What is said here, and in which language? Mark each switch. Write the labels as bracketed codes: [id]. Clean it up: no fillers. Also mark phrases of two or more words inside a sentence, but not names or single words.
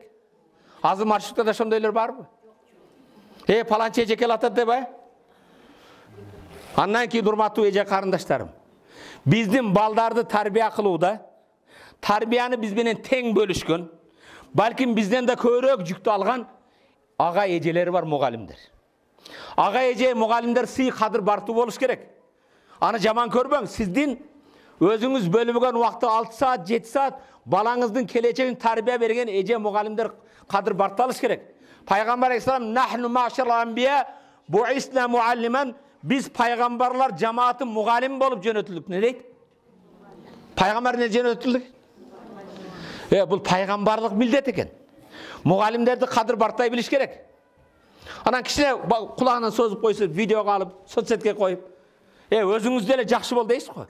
[ky] Азыр маршрутта да ошондойлор барбы? Паланчы эже кел атат деп Андан кийин урматтуу эже карындаштарым, биздин балдарды тарбия кылууда, тарбияны биз менен тең бөлүшкөн, балким бизден да көбүрөөк жүктү алган ага эжелери бар мугалимдер. Ага эже мугалимдер сый кадыр бартуу болуш керек. Аны жаман көрбөң, сиздин өзүңүз бөлүнгөн убакытта 6 саат, 7 саат балаңыздын келечегин тарбия берген эже мугалимдер кадыр барталыш керек. Пайгамбар алейхиссалам [ar] نحن معشر الأنبياء بعثنا معلمين, [ky] биз пайгамбарлар жамааты мугалим болуп жөнөтүлдүк. Не дейт? Пайгамбар не жөнөтүлдүк? Бул пайгамбарлык милдет экен. Мугалимдерди кадыр бартай билиш керек. Анан кичине кулагынан созуп койсо, видеого алып, соцсетке коюп, өзүңүз деле жакшы бол дейсиз го.